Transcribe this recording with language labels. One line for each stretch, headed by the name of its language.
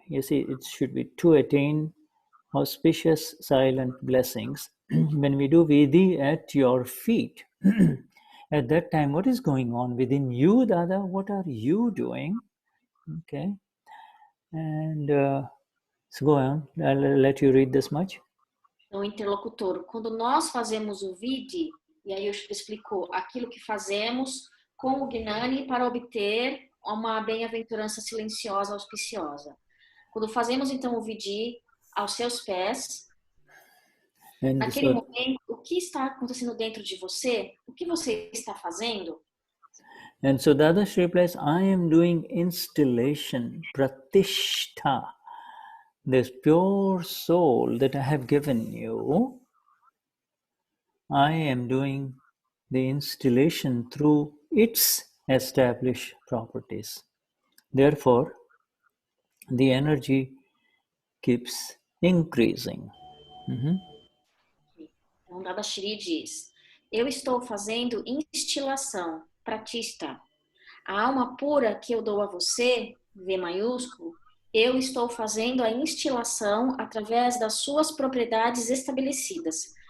English: You see, it should be to attain auspicious silent blessings. When we do Vidhi at your feet, at that time, what is going on within you, Dada? What are you doing? Okay. And so go on. I'll let you read this much.
Portuguese: No Interlocutor, quando nós fazemos o Vidhi, e aí o Shuddha explicou aquilo que fazemos com o Gnani para obter uma bem-aventurança silenciosa, auspiciosa. Quando fazemos então o Vidhi aos seus pés, Naquele momento, o que está acontecendo dentro de você? O que você está fazendo?
English: And so Dadashri replies, I am doing instillation, pratishtha, this pure soul that I have given you. I am doing the instillation through its established properties. Therefore, the energy keeps increasing.
Portuguese: Então, Dadashri diz, eu estou fazendo instilação, pratishtha. A alma pura que eu dou a você, V maiúsculo, eu estou fazendo a instilação através das suas propriedades estabelecidas.